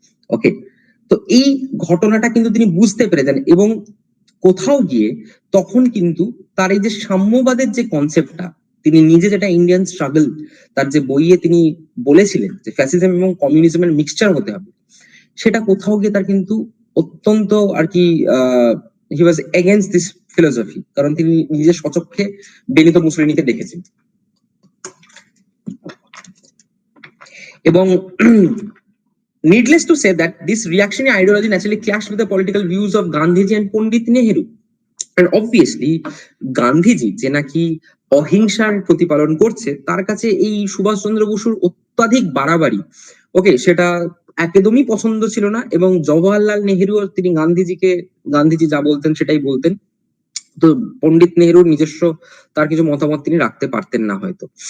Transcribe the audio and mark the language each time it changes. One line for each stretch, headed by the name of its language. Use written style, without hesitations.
Bangla: ওকে, তো এই ঘটনাটা কিন্তু তিনি বুঝতে পেরে যান, এবং কোথাও গিয়ে তখন কিন্তু তার এই যে সাম্যবাদের যে কনসেপ্টটা, তিনি নিজে যেটা ইন্ডিয়ান স্ট্রাগল তার যে বইয়ে তিনি বলেছিলেন যে ফ্যাসিজম এবং কমিউনিজমের মিক্সচার হতে হবে, সেটা কোথাও গিয়ে তার কিন্তু অত্যন্ত আর কি
English: he was against this philosophy,
Bangla: কারণ তিনি নিজের স্বচক্ষে বেনিতো মুসোলিনিকে দেখেছেন। এবং
English: needless to say that this reactionary ideology naturally clashed with the political views of Gandhiji and Pandit Nehru. And obviously
Bangla: Gandhiji যে নাকি অহিংসার প্রতিপালন করছে, তার কাছে এই সুভাষচন্দ্র বসুর অত্যাধিক বাড়াবাড়ি, ওকে, সেটা একদমই পছন্দ ছিল না। এবং জওহরলাল নেহেরু, তিনি গান্ধীজি যা বলতেন সেটাই বলতেন, তো পণ্ডিত নেহেরুর নিজস্ব তার কিছু মতামত তিনি রাখতে পারতেন না হয়তো।